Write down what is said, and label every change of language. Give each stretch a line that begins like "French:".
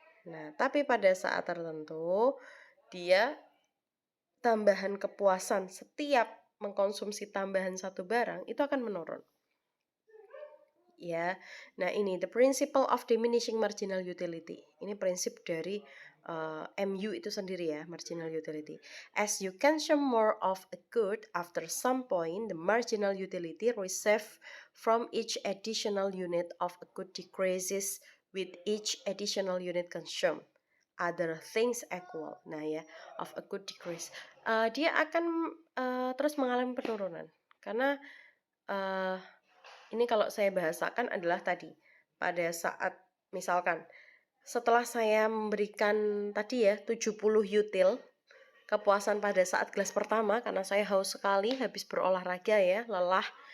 Indonesian: Nah, tapi pada saat tertentu dia tambahan kepuasan setiap mengkonsumsi tambahan satu barang itu akan menurun. Ya, nah ini
English: the principle of diminishing marginal utility.
Indonesian: Ini prinsip dari MU itu sendiri ya, marginal utility.
English: As you consume more of a good, after some point, the marginal utility received from each additional unit of a good decreases with each additional unit consumed. Other things equal. Nah ya, of a good decrease.
Indonesian: Dia akan terus mengalami penurunan karena ini kalau saya bahasakan adalah tadi pada saat misalkan setelah saya memberikan tadi ya 70 util kepuasan pada saat gelas pertama karena saya haus sekali habis berolahraga ya, lelah.